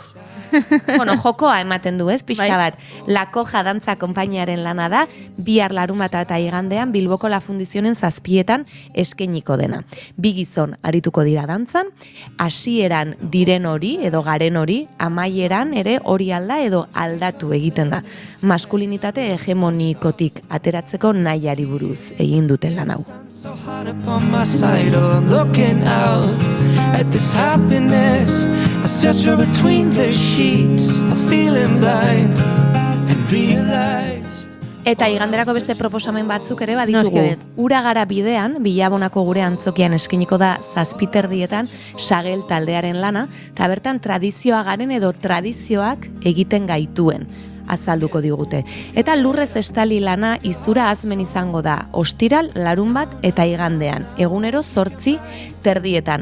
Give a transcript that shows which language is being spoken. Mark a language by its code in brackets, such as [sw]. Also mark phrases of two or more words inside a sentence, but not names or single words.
[eu] Jokoa ematen du, ez, pixka bat. La Koja dantza konpainiaren lana da, bihar larunbata eta igandean Bilboko La Fundizionen 7:00 eskainiko dena. 2 gizon arituko dira dantzan, hasieran diren hori edo garen hori, amaieran ere hori alda edo aldatu egiten da. Maskulinitate hegemonikotik ateratzeko nahiari buruz egin duten lan hau. [en] So hard upon my side, oh, I'm looking out at this happiness. I search for between the sheets, I'm feeling blind and realized. [eu] Eta iganderako beste proposamen batzuk ere Noski baditugu. baiet. Ura gara bidean, Bilabonako gure antzokian eskiniko da 7:30 Sagel taldearen lana, eta bertan tradizioa garen edo tradizioak egiten gaituen azalduko digute. Eta lurrez estali lana izura azmen izango da, ostiral, larunbat eta igandean, egunero 8:30.